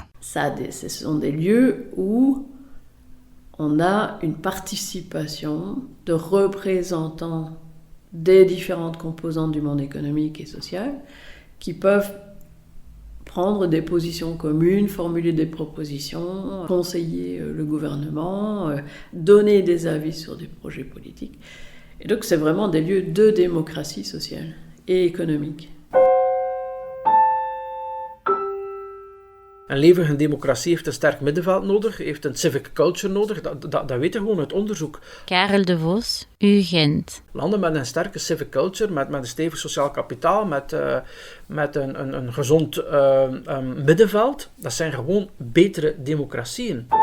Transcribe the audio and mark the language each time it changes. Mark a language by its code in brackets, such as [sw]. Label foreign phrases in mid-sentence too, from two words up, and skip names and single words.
[fr] Ce sont des lieux où on a une participation de représentants des différentes composantes du monde économique et social qui peuvent prendre des positions communes, formuler des propositions, conseiller le gouvernement, donner des avis sur des projets politiques. Et donc c'est vraiment des lieux de démocratie sociale et économique. [nl] Een levende democratie heeft een sterk middenveld nodig, heeft een [en] civic culture [nl] nodig, dat weten we gewoon uit onderzoek. Karel de Vos, UGent. Landen met een sterke [en] civic culture, [nl] met een stevig sociaal kapitaal, met een gezond middenveld, dat zijn gewoon betere democratieën.